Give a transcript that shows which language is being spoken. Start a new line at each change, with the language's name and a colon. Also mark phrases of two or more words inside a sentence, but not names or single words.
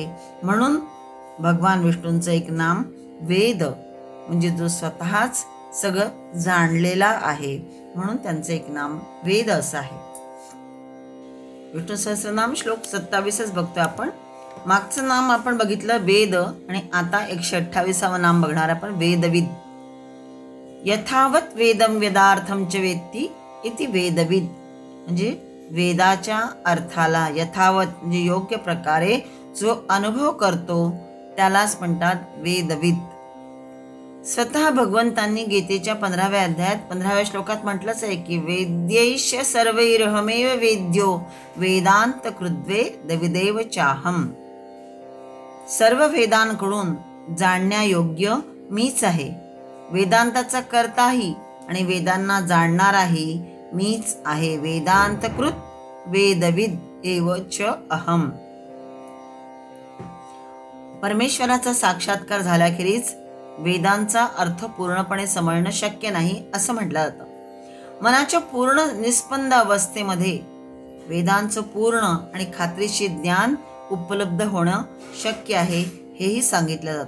Marathi: म्हणून भगवान विष्णूंचं एक नाम वेद, म्हणजे जो स्वतःच सगळं जाणलेला आहे म्हणून त्यांचं एक नाम वेद असं आहे. विष्णू सहस्रनाम श्लोक 27 बघतोय आपण. मागचं नाम आपण बघितलं वेद आणि आता 128वं नाम बघणार आपण वेदविद.
Sanskrit: यथावत वेदम वेदार्थम च वेत्ती इति वेदविद
Marathi: म्हणजे वेदाच्या अर्थाला यथावत म्हणजे योग्य प्रकारे जो अनुभव करतो त्यालाच म्हणतात वेदविद. स्वतः भगवंतांनी गीतेच्या 15व्या अध्यायात 15व्या श्लोकात म्हटलंच आहे की
Sanskrit: वेद्यैष सर्वैरहमेव वेद्यो वेदांत कृद्वेदविदेव चाहम.
Marathi: सर्व वेदांकडून जाणण्यायोग्य मीच आहे, वेदांताचा कर्ताही आणि वेदांना जाणणाराही मीच आहे.
Sanskrit: वेदांतकृत वेदविद एव च अहम.
Marathi: परमेश्वराचा साक्षात्कार झाल्याखेरीज वेदांचा अर्थ पूर्णपणे समजणं शक्य नाही असं म्हटलं जातं. मनाच्या पूर्ण निस्पंद अवस्थेमध्ये वेदांचं पूर्ण आणि खात्रीशीर ज्ञान उपलब्ध होणं शक्य आहे हेही सांगितलं जातं.